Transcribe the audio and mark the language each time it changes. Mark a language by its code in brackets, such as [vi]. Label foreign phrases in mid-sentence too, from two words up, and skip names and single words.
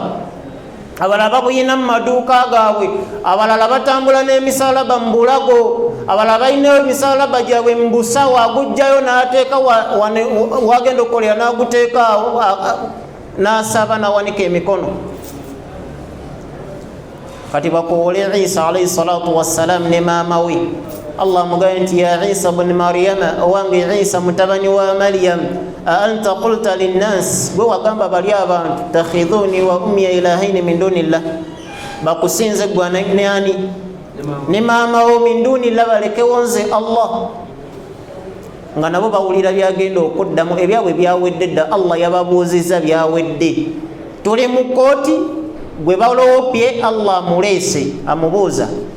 [lg] Abalala babuyina mu maduuka gaabwe, abalala batambula n'emisalaba mu bulago, abalala balinayo emisalaba gyabwe mu busawo, agujjayo n'ateeka wagenda okukolera n'aguteeka n'asaba n'awanika emikono. Kati bakoole Isa [ar] عليه الصلاة والسلام [lg] ne maama we. Allah mugaye nti [ar] يا عيسى ابن مريم, [lg] owange Isa mutabani wa Maryam, [ar] أأنت قلت للناس, [lg] gwe wagamba bali abantu [ar] اتخذوني وأمي إلهين من دون الله, [lg] bakusinze gwe ne ani? Ne maama wo [ar] من دون الله, [lg] balekewo nze Allah. Nga nabo bawulira byagenda okuddamu, ebyabwe byawedde dda. Allah yababuuzizza byawedde. Tuli mu kooti, gwe balowopye Allah muleese amubuuza.